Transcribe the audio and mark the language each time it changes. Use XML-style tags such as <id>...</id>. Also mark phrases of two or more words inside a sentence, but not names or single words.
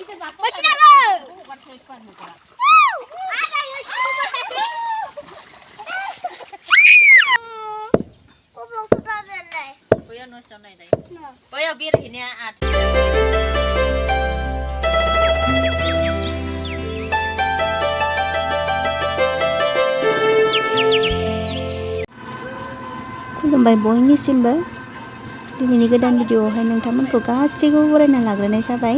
<vi>sau này đấy. Bây giờ biết thì nè à.</vi> <brx>खुलुमबाय बयनिसिमबो दिनैनि गोदान भिडिअआवहाय नोंथांमोनखौ गासैखौबो बरायना लाग्रोनाय जाबाय।</brx>